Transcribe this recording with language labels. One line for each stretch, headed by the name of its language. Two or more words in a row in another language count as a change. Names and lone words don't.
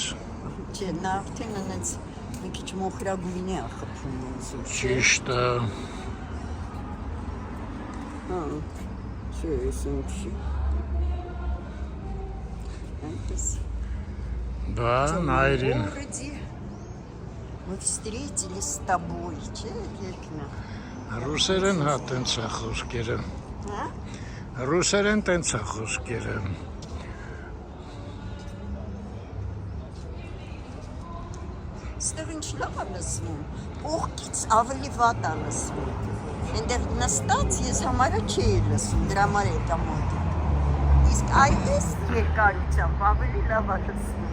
Armenian: Չէ, նա արդեն անենց մի քիչ մոխրագույն է խփում ինձ։ Ճիշտ է։ Հա, չէ, ես ինչի։ Այնպես։ Բան այրին։
Russian: Вроде мы встретились с тобой,
Armenian: չէ, երկնա։ Ռուսերեն հա տենց է խոսքերը։ Հա? Ռուսերեն տենց է խոսքերը։ Ստեղ ինչ լավ է լսվում, կողքից ավելի վատ է լսվում։ Այնտեղ նստած ես համարը չէի լսում, դրա համար եկա մոտիկ։ Իսկ այս երկարությամբ ավելի լավ է լսվում։